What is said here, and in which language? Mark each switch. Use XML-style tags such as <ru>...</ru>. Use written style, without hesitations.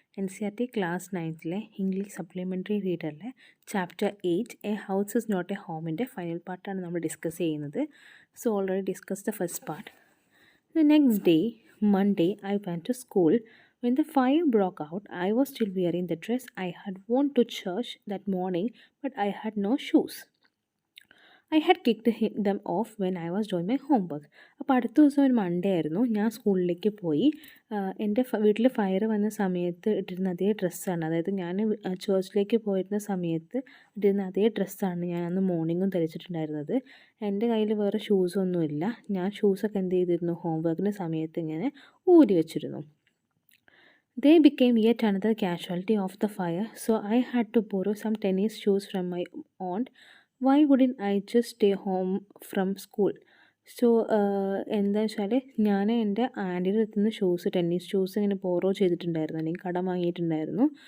<ml>NCRT class 9ലെ English supplementary റീഡറിലെ chapter 8 A house is not A ഹോമിൻ്റെ final പാർട്ടാണ് നമ്മൾ discuss ചെയ്യുന്നത്.</ml> <en>So already discuss the first part. The next day, Monday, I went to school. When the fire broke out, I was still wearing the dress I had worn to church that morning, but I had no shoes. I had kicked them off when I was doing my homework.</en> <ml>അപ്പോൾ അടുത്ത ദിവസം ഒരു Monday ആയിരുന്നു. ഞാൻ സ്കൂളിലേക്ക് പോയി. എൻ്റെ വീട്ടിൽ ഫയർ വന്ന സമയത്ത് ഇട്ടിരുന്ന അതേ ഡ്രസ്സാണ്, അതായത് ഞാൻ ചേർച്ചിലേക്ക് പോയിരുന്ന സമയത്ത് ഇട്ടിരുന്ന അതേ ഡ്രസ്സാണ് ഞാൻ അന്ന് മോർണിംഗും ധരിച്ചിട്ടുണ്ടായിരുന്നത്. എൻ്റെ കയ്യിൽ വേറെ ഷൂസൊന്നുമില്ല. ഞാൻ ഷൂസൊക്കെ എന്ത് ചെയ്തിരുന്നു, ഹോംവർക്കിൻ്റെ സമയത്ത് ഇങ്ങനെ ഊരി വെച്ചിരുന്നു.</ml> <en>They became yet another casualty of the fire, so I had to borrow some tennis shoes from my aunt. Why wouldn't I just stay home from school?</en> <ml>So എന്താ വെച്ചാൽ ഞാൻ എൻ്റെ ആൻറ്റിയുടെ അടുത്ത് നിന്ന് ടെന്നീസ് ഷൂസ് ഇങ്ങനെ ബോറോ ചെയ്തിട്ടുണ്ടായിരുന്നു, അല്ലെങ്കിൽ കടം വാങ്ങിയിട്ടുണ്ടായിരുന്നു.</ml>